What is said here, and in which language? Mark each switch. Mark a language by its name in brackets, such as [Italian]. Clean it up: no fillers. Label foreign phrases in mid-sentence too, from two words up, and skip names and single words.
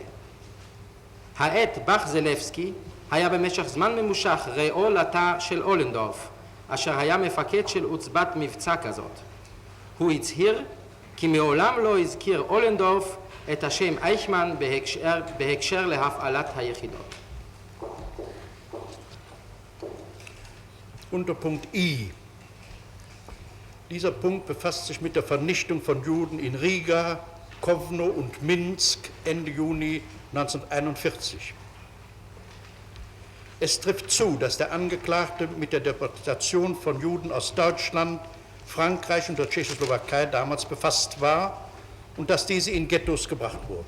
[Hebrew] העט בח-זלבסקי היה במשך זמן ממושך רעו לתא של אולנדורף, אשר היה מפקד של עוצבת מבצע כזאת. הוא הצהיר כי מעולם לא הזכיר אולנדורף את השם אייכמן בהקשר להפעלת היחידות. [German] Unter Punkt I. Dieser Punkt befasst sich mit der Vernichtung von Juden in Riga, Kowno und Minsk Ende Juni 1941. Es trifft zu, dass der Angeklagte mit der Deportation von Juden aus Deutschland, Frankreich und der Tschechoslowakei damals befasst war und dass diese in Ghettos gebracht wurden.